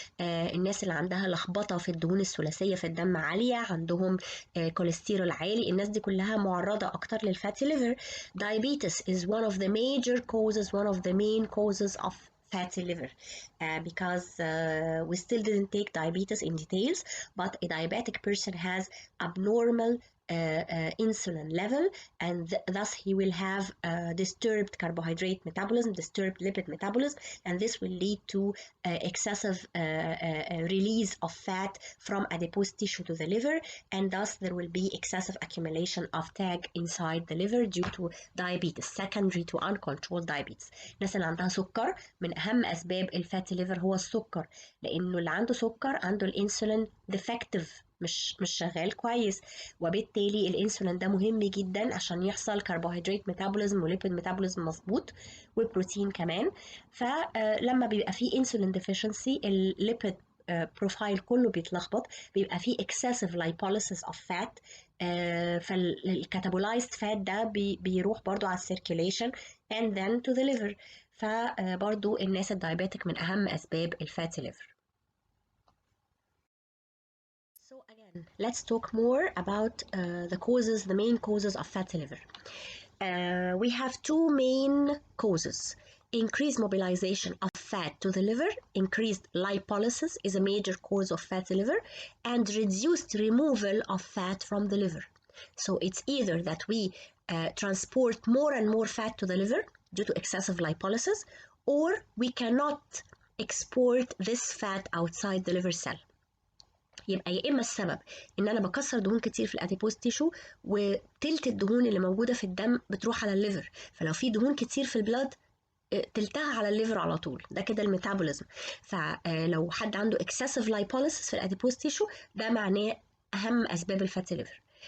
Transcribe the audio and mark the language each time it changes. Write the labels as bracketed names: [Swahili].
[Arabic] الناس اللي عندها لخبطة في الدهون الثلاثية في الدم عالية، عندهم كوليسترول عالي، الناس دي كلها معرضة أكتر للفاتي liver. [English] Diabetes is one of the major causes, one of the main causes of fatty liver because we still didn't take diabetes in details, but a diabetic person has abnormal insulin level, and thus he will have disturbed carbohydrate metabolism, disturbed lipid metabolism, and this will lead to excessive release of fat from adipose tissue to the liver, and thus there will be excessive accumulation of TAG inside the liver due to diabetes secondary to uncontrolled diabetes. [Arabic] الناس اللي عندها سكر من أهم أسباب الفاتي ليفر هو السكر، لأنه اللي عنده سكر عنده الانسولين ديفكتيف، مش شغال كويس، وبالتالي الانسولين ده مهم جدا عشان يحصل كربوهيدرات ميتابوليزم وليبيد ميتابوليزم مظبوط والبروتين كمان. فلما بيبقى فيه انسولين ديفيشنسي الليبيد بروفايل كله بيتلخبط، بيبقى فيه [English] excessive lipolysis of fat، [Arabic] فالكاتابولايزد فات ده بيروح برضو على السيركيليشن [English] and then to the liver. [Arabic] فبرضو الناس الدايابيتك من أهم أسباب الفاتي ليفر. [English] So again, let's talk more about the main causes of fatty liver. We have two main causes. Increased mobilization of fat to the liver, increased lipolysis is a major cause of fatty liver, and reduced removal of fat from the liver. So it's either that we transport more and more fat to the liver due to excessive lipolysis, or we cannot export this fat outside the liver cell. [Arabic] يبقى يا اما السبب ان انا بكسر دهون كتير في الاديبوز تيشو، وتلت الدهون اللي موجوده في الدم بتروح على الليفر، فلو في دهون كتير في البلاد تلتها على الليفر على طول، ده كده الميتابوليزم. فلو حد عنده excessive lipolysis في الاديبوز تيشو ده معناه اهم اسباب الفاتي ليفر.